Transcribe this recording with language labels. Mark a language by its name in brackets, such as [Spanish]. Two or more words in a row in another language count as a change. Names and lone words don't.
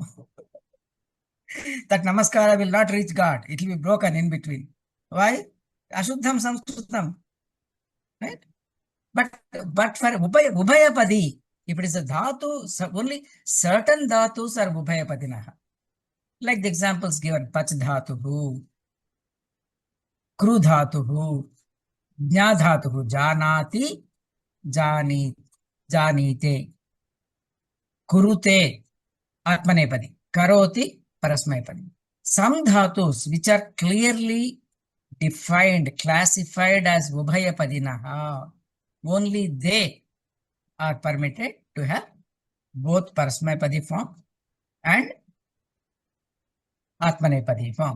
[English] That Namaskara will not reach God. It will be broken in between. Why? [Sanskrit] अशुद्धम् संस्कृतम्. [English] Right? But for Ubhayapadi, if it is a dhatu, only certain dhatus are Ubhayapadinaha. Like the examples given, [Sanskrit] पच् धातुः, कृ धातुः, ज्ञा धातुः, जानाति, जानीते, कुरुते, आत्मनेपदी, करोति, परस्मैपदी. [English] Some dhatus which are clearly defined, classified as Ubhayapadinaha, only they are permitted to have both Parasmaipadi form and Atmanepadi form.